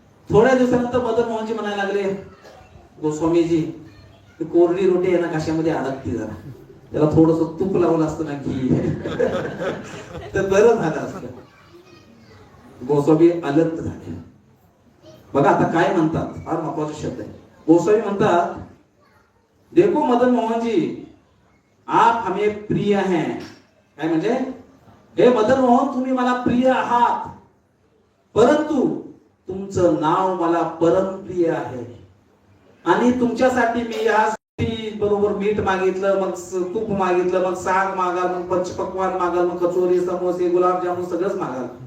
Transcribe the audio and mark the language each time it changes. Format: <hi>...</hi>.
<mr>थोड्या दिवसानंतर मदन मोहनजी म्हणायला लागले, गोस्वामीजी ती कोरडी रोटी आहे ना कशामध्ये अडकती, जरा त्याला थोडस तूप लावलं असतं ना घी तर बरं झालं असतं. गोस्वामी अलर्ट झाले. बघा आता काय म्हणतात, फार महत्वाचा शब्द आहे.</mr> <hi>गोस्वामी म्हणतात, देखो मदन मोहन जी आप हमें प्रिय हैं.</hi> <mr>काय म्हणजे, हे मदन मोहन तुम्ही मला प्रिय आहात, परंतु तुमचं नाव मला परम प्रिय आहे. आणि तुमच्यासाठी मी या बरोबर मीठ मागितलं, मग तूप मागितलं, मग साग मागाल, मग पंचपक्वान मागाल, मग कचोरी समोसे गुलाबजामुन सगळंच मागाल.</mr>